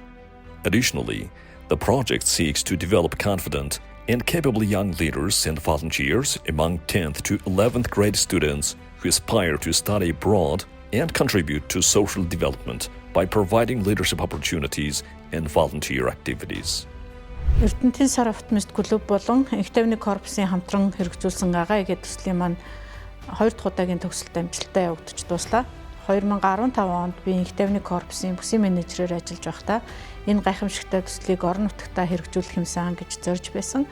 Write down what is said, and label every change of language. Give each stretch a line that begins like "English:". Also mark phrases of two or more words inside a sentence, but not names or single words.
English: Additionally, the project seeks to develop confident and capable young leaders and volunteers among 10th to 11th grade students who aspire to study abroad and contribute to social development by providing leadership opportunities and volunteer activities.
Mongolian: Эрдэнэтийн сар оптимист клуб болон Академик корпусын хамтран хэрэгжүүлсэн агаа эгэ төслийн маань 2 дахь удаагийн төгсөлт амжилттай явагдаж дуслаа. 2015 онд би Академик корпусын бүсийн менежерээр ажиллаж байхдаа энэ гайхамшигтай төслийг орон нутагтаа хэрэгжүүлэх юмсан гэж зорж байсан.